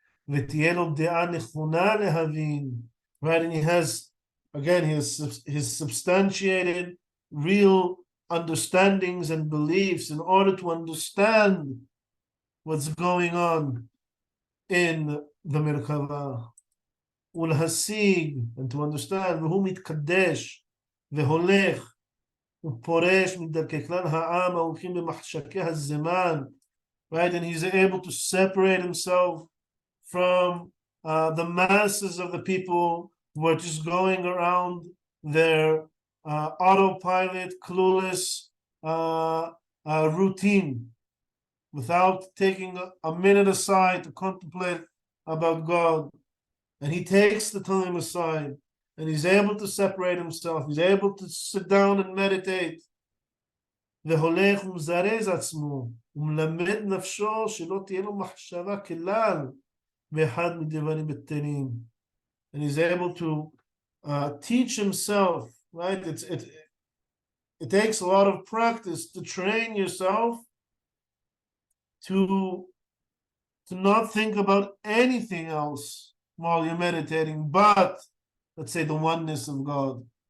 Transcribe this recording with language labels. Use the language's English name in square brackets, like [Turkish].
[Hebrew] V'tiyeh lo de'ah nechona lehavin, [English] right? And he has, again, his substantiated real understandings and beliefs in order to understand what's going on in the Merkava. [Hebrew] Ulhasig, [English] and to understand, [Hebrew] והוא מתקדש והולך ופורש מדרכי כלל העם ההולכים במחשכי הזמן, [English] right? And he's able to separate himself from the masses of the people who are just going around their autopilot, clueless routine, without taking a minute aside to contemplate about God. And he takes the time aside, and he's able to separate himself. He's able to sit down and meditate. [Hebrew] והולך ומזרז עצמו, ומלמד נפשו שלא תהיה לו מחשבה כלל באחד מדברים בטלים. [English] And he's able to teach himself, right? It takes a lot of practice to train yourself to not think about anything else while you're meditating, but let's say the oneness of God.